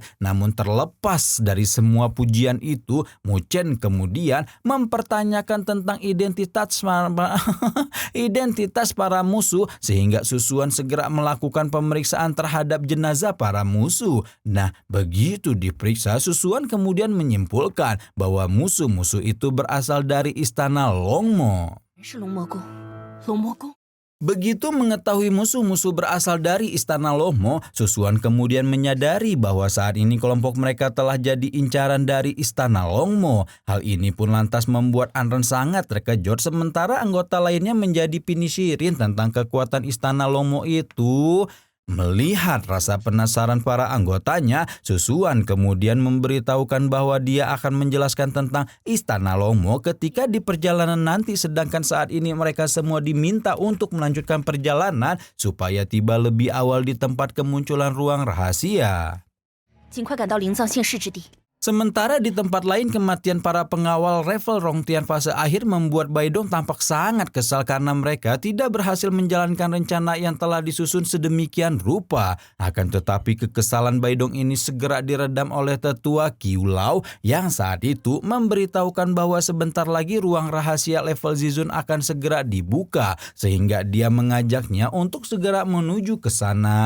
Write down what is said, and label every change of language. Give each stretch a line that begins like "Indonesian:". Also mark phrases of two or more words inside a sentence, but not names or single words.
Indonesian: Namun terlepas dari semua pujian itu, Mu Chen kemudian mempertanyakan tentang identitas para musuh sehingga Susuan segera melakukan pemeriksaan terhadap jenazah para musuh. Nah, begitu diperiksa, Susuan kemudian menyimpulkan bahwa musuh-musuh itu berasal dari istana Longmo.
Chinese: 是龙魔宫，龙魔宫。
Indonesian: Begitu mengetahui musuh-musuh berasal dari istana Longmo, Susuan kemudian menyadari bahwa saat ini kelompok mereka telah jadi incaran dari istana Longmo. Hal ini pun lantas membuat Anren sangat terkejut sementara anggota lainnya menjadi penasaran tentang kekuatan istana Longmo itu. Melihat rasa penasaran para anggotanya, Susuan kemudian memberitahukan bahwa dia akan menjelaskan tentang istana Longmo ketika di perjalanan nanti, sedangkan saat ini mereka semua diminta untuk melanjutkan perjalanan supaya tiba lebih awal di tempat kemunculan ruang rahasia.
Chinese: 尽快赶到灵藏县市之地。
Indonesian: Sementara di tempat lain, kematian para pengawal Revel Rongtian fase akhir membuat Baidong tampak sangat kesal karena mereka tidak berhasil menjalankan rencana yang telah disusun sedemikian rupa. Akan tetapi kekesalan Baidong ini segera diredam oleh tetua Qiu Lao yang saat itu memberitahukan bahwa sebentar lagi ruang rahasia level Zizun akan segera dibuka sehingga dia mengajaknya untuk segera menuju ke sana.